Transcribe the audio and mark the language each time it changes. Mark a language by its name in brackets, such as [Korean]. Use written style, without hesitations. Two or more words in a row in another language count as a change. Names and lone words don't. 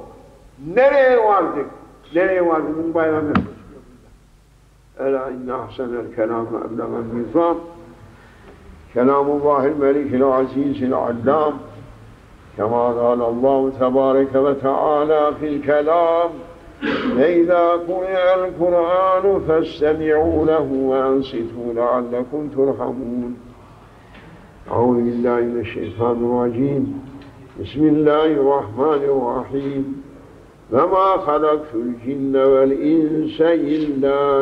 [Turkish] Nereye vardık? Nereye vardık? Bunun bayramı yapıyoruz. [Arabic] ألا إن أحسن الكلام وأبلغ النظام كلام الله الملك العزيز العلام كما قال الله تبارك وتعالى في الكلام وَإِذَا قُرِئَ الْقُرْآنُ فَاسْتَمِعُوا لَهُ وَأَنصِتُوا لَعَلَّكُمْ تُرْحَمُونَ أعوذ بالله من الشيطان الرجيم بسم الله الرحمن الرحيم وَمَا خَلَقْتُ الْجِنَّ وَالْإِنسَ إِلَّا